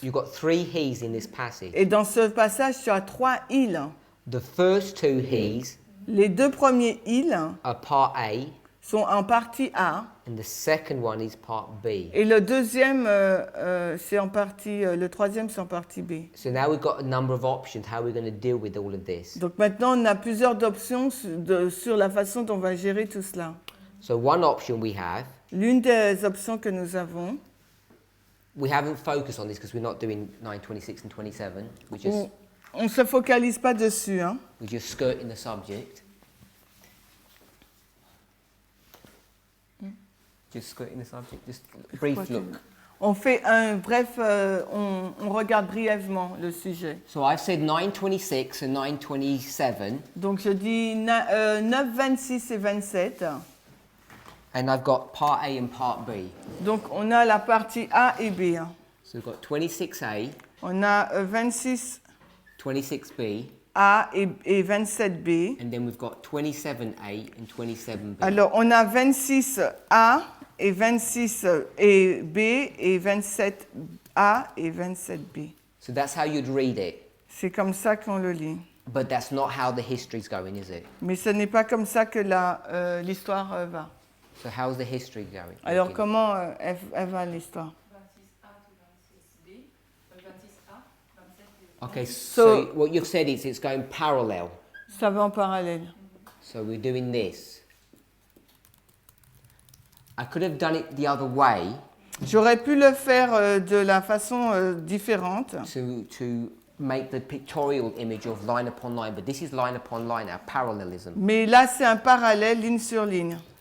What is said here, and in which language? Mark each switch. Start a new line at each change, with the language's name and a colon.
English: You've got 3 he's in this passage.
French: Et dans ce passage, tu as 3 il.
English: The first 2 he's
French: Les 2 premiers il
English: are part A,
French: sont en partie A.
English: and the second one is part B.
French: Et le deuxième, c'est en partie, le troisième, c'est en partie B.
English: So now we've got a number of options how we're going to deal with all of this.
French: Donc maintenant, on a plusieurs options sur la façon dont on va gérer tout cela.
English: So one option we have,
French: L'une des options que nous avons,
English: we haven't focused on this because we're not doing 9, 26 and 27.
French: on ne se focalise pas dessus, hein.
English: We're just skirting the subject. Just skirting the subject, just a brief look.
French: On fait un bref, on regarde brièvement le sujet.
English: So I've said 9:26 and 9:27,
French: Donc je dis 9, 26 et 27.
English: and I've got part A and part B.
French: Donc on a la partie A et B. Hein.
English: So we've got 26A,
French: On a 26A
English: 26B,
French: et 27B.
English: and then we've got 27A and 27B.
French: Alors on a 26A et 26 et B et 27A et 27B.
English: So that's how you'd read it,
French: C'est comme ça qu'on le lit.
English: but that's not how the history's going, is it?
French: Mais ce n'est pas comme ça que l'histoire va.
English: So how's the history going?
French: Alors
English: looking?
French: comment elle va l'histoire?
English: 26A to 26B, 26A, 27B. Okay, So- so what you've said is it's going parallel.
French: Ça va en parallèle.
English: So we're doing this. I could have done it the other way
French: J'aurais pu le faire de la façon différente
English: to make the pictorial image of line upon line, but this is line upon line, our parallelism.
French: mais là c'est un parallèle ligne sur ligne.